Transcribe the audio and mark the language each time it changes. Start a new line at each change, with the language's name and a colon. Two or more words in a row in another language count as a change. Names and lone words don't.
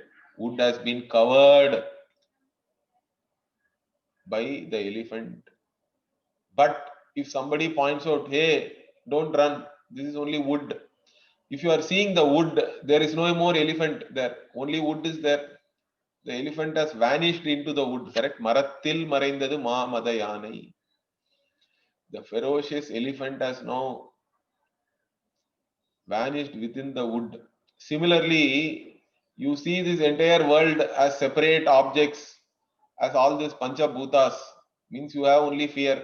English: Wood has been covered by the elephant. But if somebody points out, hey, don't run, this is only wood. If you are seeing the wood, there is no more elephant there. Only wood is there. The elephant has vanished into the wood, correct?
Tamil: மரத்தில் மறைந்தது மா மதயானை.
English: The ferocious elephant has now vanished within the wood. Similarly, you see this entire world as separate objects, as all these Panchabhutas, means you have only fear.